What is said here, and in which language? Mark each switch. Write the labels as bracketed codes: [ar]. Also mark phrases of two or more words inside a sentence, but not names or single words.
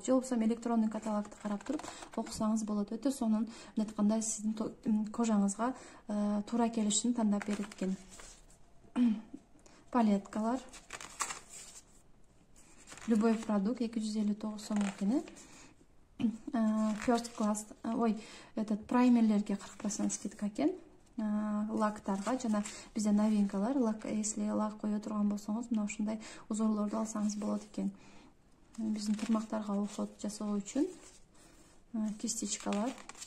[ky] Же болбосо электрондук каталогду карап туруп окусаңыз болот. Өтө сонун, мынтканда сиздин кожаңызга туура келишин тандап берет экен. Палеткалар. [ru] Любой продукт [ky] 259 сом экен. [en] First class, [ky] этот праймерлерге 40% скидка экен. Лактарга жана бизде новинкалар, лак, если лак кое турган болсоңуз, мына ушундай узорлорду алсаңыз болот экен. Биздин тырмактарга уход жасоо үчүн кистичкалар.